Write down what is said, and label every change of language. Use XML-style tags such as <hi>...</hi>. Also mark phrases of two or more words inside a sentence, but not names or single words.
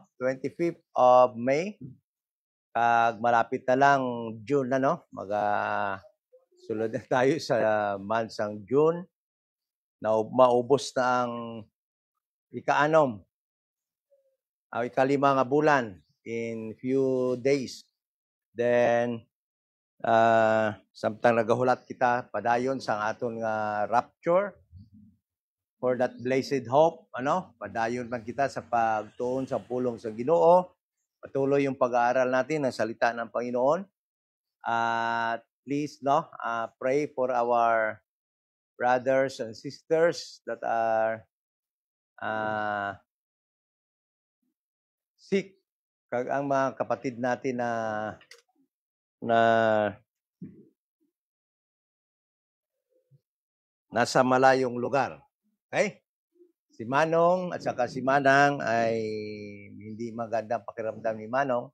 <en>25th of May</en> <hil>kag</hil> <tl>malapit na lang</tl> <hil>June na, no? Sulod na tayo sa months ng June na maubos na ang ika-anom ika-lima nga bulan</hil> <en>in few days.</en> <hil>Then samtang nagahulat kita padayon sa aton nga rapture</hil> <en>for that blessed hope,</en> <hil>padayon man kita sa pagtuon sa pulong sa Ginoo.</hil> <tl>Patuloy yung pag-aaral natin ng salita ng Panginoon.</tl> <en>At please, pray for our brothers and sisters that are sick.</en> <tl>Kag ang mga kapatid natin na nasa malayong lugar.</tl> <en>Okay?</en> <tl>Si Manong at saka si Manang ay hindi magandang pakiramdam ni Manong.</tl>